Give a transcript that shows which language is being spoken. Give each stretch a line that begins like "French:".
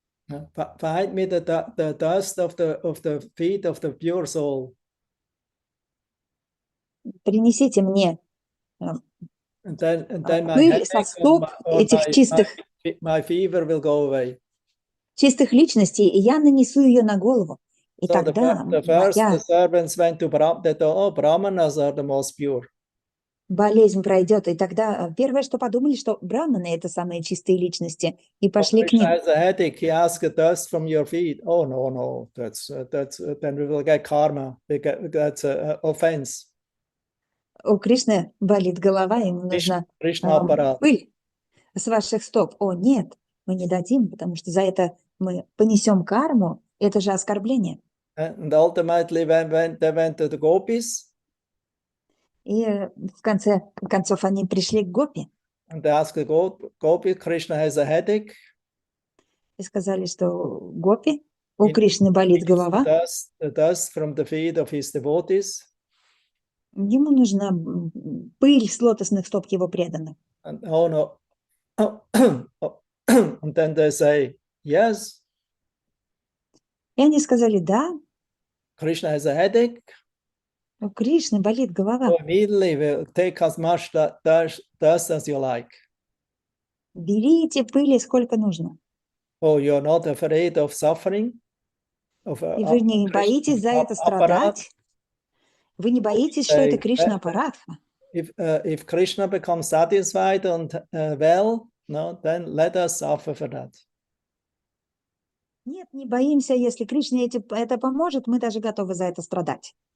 English: Find me the dust of the feet of the pure soul.
Russian: Принесите мне
English: And then my
Russian: пыль со стоп этих
English: my fever will go away.
Russian: чистых личностей, и я нанесу ее на голову. И
English: So
Russian: тогда
English: the
Russian: моя
English: servants went to Brahmanas are the most pure.
Russian: болезнь пройдет. И тогда первое, что подумали, что браманы — это самые чистые личности, и пошли к ним.
English: Krishna has a headache. He asked the dust from your feet. Oh no, that's then we will get karma. That's an offense.
Russian: У Кришны болит голова, ему нужна пыль с ваших стоп. О, нет, мы не дадим, потому что за это мы понесем карму. Это же оскорбление.
English: And ultimately, when they went to the gopis,
Russian: и в конце концов они пришли к Гопи.
English: And they asked the Gopi, Krishna has a headache.
Russian: И сказали, что Гопи, у Кришны болит голова.
English: The dust from the feet of his devotees.
Russian: Ему нужна пыль с лотосных стоп его преданных.
English: And, oh no. And then they say, yes.
Russian: И они сказали, да.
English: Krishna has a headache.
Russian: У Кришны болит голова.
English: So immediately we'll take as much dust as you like.
Russian: Берите пыли сколько нужно.
English: Oh, you're not afraid of suffering?
Russian: И вы не боитесь за это страдать? Вы не боитесь, что это Кришна-аппарат?
English: If Krishna becomes satisfied and well, no, then let us suffer for that.
Russian: Нет, не боимся, если Кришне это поможет, мы даже готовы за это страдать.